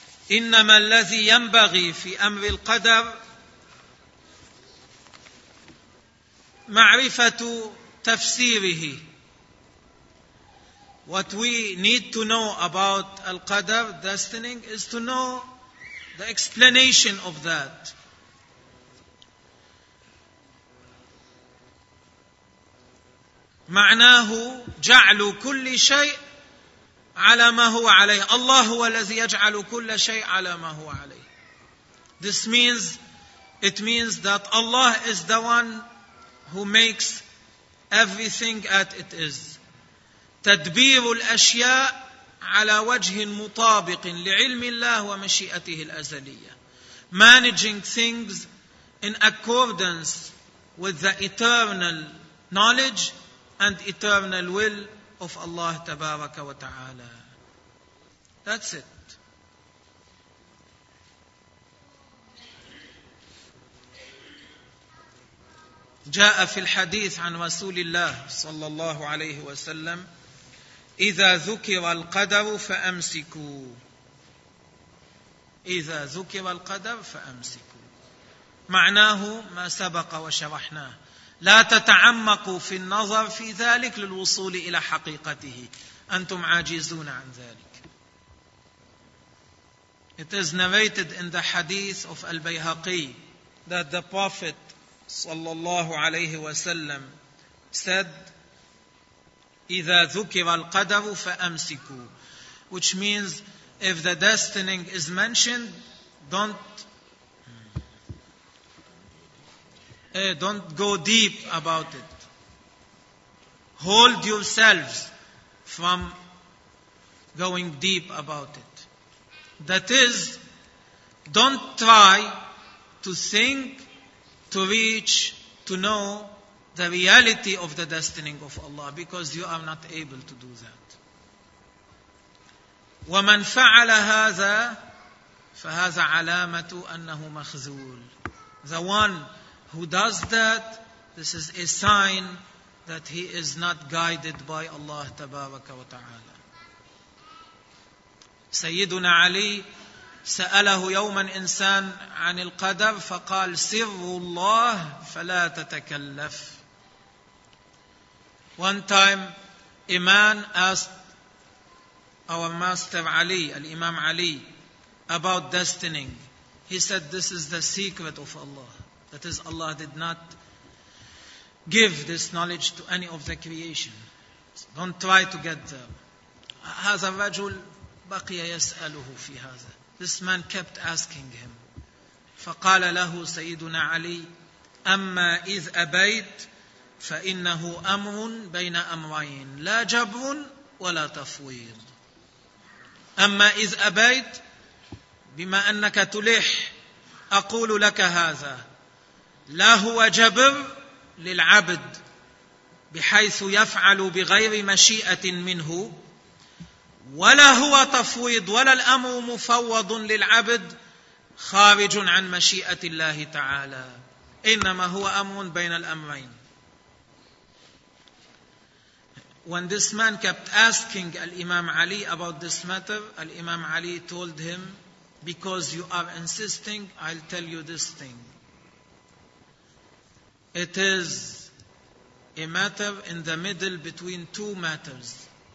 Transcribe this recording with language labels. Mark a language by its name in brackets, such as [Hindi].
[Arabic] إنما الذي ينبغي في أمر القدر معرفة تفسيره. [English] What we need to know about al-qadr, destining, is to know the explanation of that. [Arabic] معناه جعل كل شيء على ما هو عليه. الله هو الذي يجعل كل شيء على ما هو عليه. [English] This means, it means that Allah is the one who makes everything as it is. [Arabic] تدبير الأشياء على وجه مطابق لعلم الله ومشيئته الأزلية. [English] Managing things in accordance with the eternal knowledge and eternal will of Allah [Arabic] تبارك وتعالى. [English] That's it. [Arabic] جاء في الحديث عن رسول الله صلى الله عليه وسلم إذا ذكر القدر فأمسكوا. إذا ذكر القدر فأمسكوا معناه ما سبق وشرحناه، لا تتعمقوا في النظر في ذلك للوصول إلى حقيقته، أنتم عاجزون عن ذلك. [English] It is narrated in the hadith of Al-Bayhaqi that the Prophet [Arabic] صلى الله عليه وسلم [English] said [Arabic] إذا ذكر القدر فأمسكوا، [English] which means if the destiny is mentioned, don't go deep about it. Hold yourselves from going deep about it. That is, don't try to think, to reach, to know the reality of the destiny of Allah, because you are not able to do that. [Arabic] ومن فعل هذا فهذا علامة أنه مخذول. [English] The one who does that, this is a sign that he is not guided by Allah [Arabic] تبارك وتعالى. سيدنا علي سأله يوما إنسان عن القدر فقال سر الله فلا تتكلف. [English] One time a man asked our master Ali, al-Imam Ali, about destiny. He said, this is the secret of Allah. That is, Allah did not give this knowledge to any of the creation. So don't try to get there. [Arabic] هذا الرجل بقي يسأله في هذا. [English] This man kept asking him. [Arabic] فقال له سيدنا علي, أما إذ أبيت فإنه أمر بين أمرين, لا جبر ولا تفويض. أما إذ أبيت, بما أنك تلح أقول لك هذا, لا هو جبر للعبد بحيث يفعل بغير مشيئة منه, ولا هو تفويض ولا الأمر مفوض للعبد خارج عن مشيئة الله تعالى, إنما هو أمر بين الأمرين. [English] When this man kept asking Al-Imam Ali about this matter, Al-Imam Ali told him, because you are insisting, I'll tell you this thing. It is a matter in the middle between two matters.